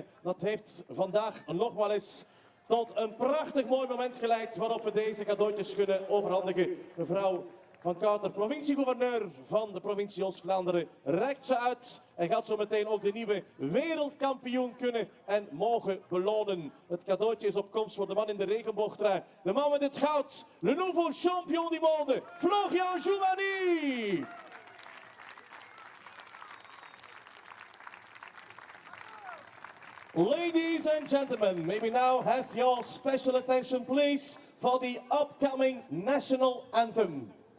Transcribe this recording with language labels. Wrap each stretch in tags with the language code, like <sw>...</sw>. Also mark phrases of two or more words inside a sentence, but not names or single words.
<nl>Dat heeft vandaag nog wel eens tot een prachtig mooi moment geleid waarop we deze cadeautjes kunnen overhandigen. Mevrouw Van Kouter, provinciegouverneur van de provincie Oost-Vlaanderen, reikt ze uit en gaat zo meteen ook de nieuwe wereldkampioen kunnen en mogen belonen. Het cadeautje is op komst voor de man in de regenboogtrui, de man met het goud,</nl> <fr>le nouveau champion du monde, Florian Jouani.</fr> <en>Ladies and gentlemen, may we now have your special attention please for the upcoming national anthem.</en>